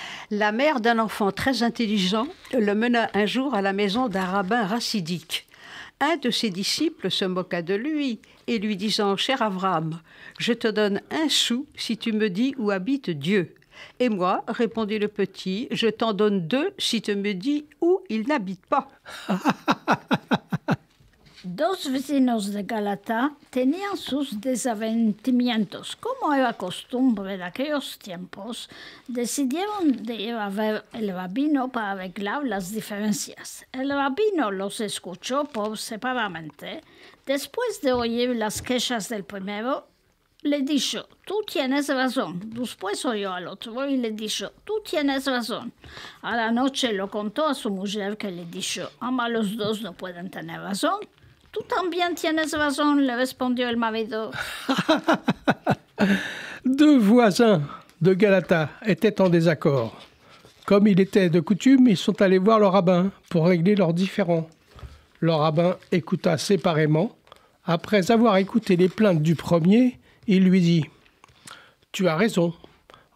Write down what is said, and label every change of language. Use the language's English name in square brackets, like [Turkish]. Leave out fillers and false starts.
[French] La mère d'un enfant très intelligent le mena un jour à la maison d'un rabbin racidique. Un de ses disciples se moqua de lui et lui disant « Cher Abraham, je te donne 1 sou si tu me dis où habite Dieu. » Et moi, répondit le petit, je t'en donne 2 si tu me dis où il n'habite pas. [Ladino] Dos vecinos de Galata tenían sus desavenimientos. Como era costumbre de aquellos tiempos, decidieron de ir a ver el rabino para arreglar las diferencias. El rabino los escuchó por separadamente. Después de oír las quejas del primero, le dijo, tú tienes razón. Después oyó al otro y le dijo, tú tienes razón. A la noche lo contó a su mujer, que le dijo, ama, los dos no pueden tener razón. Tú también tienes razón, le respondió el marido. [French] 2 voisins de Galata étaient en désaccord. Comme il était de coutume, ils sont allés voir le rabbin pour régler leurs différends. Le rabbin écouta séparément. Après avoir écouté les plaintes du premier, il lui dit « Tu as raison ».